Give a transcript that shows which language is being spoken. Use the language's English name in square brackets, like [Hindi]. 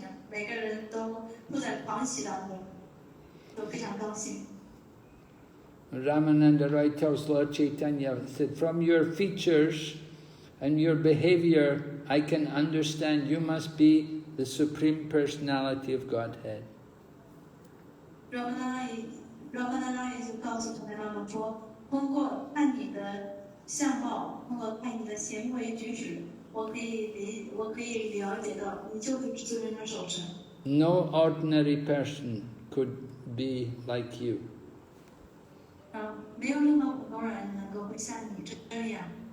[Chinese] 每个人都在狂喜当中，都非常高兴。 [English] Ramananda Roy tells Lord Caitanya, said, from your features and your behavior, I can understand you must be the Supreme Personality of Godhead. [Chinese] Ramananda 就告诉他们说，通过看你的相貌，通过看你的行为举止，我可以了解到你就是至尊的守神。 [English] No ordinary person could be like you. [Chinese] 没有任何普通人能够会像你这样。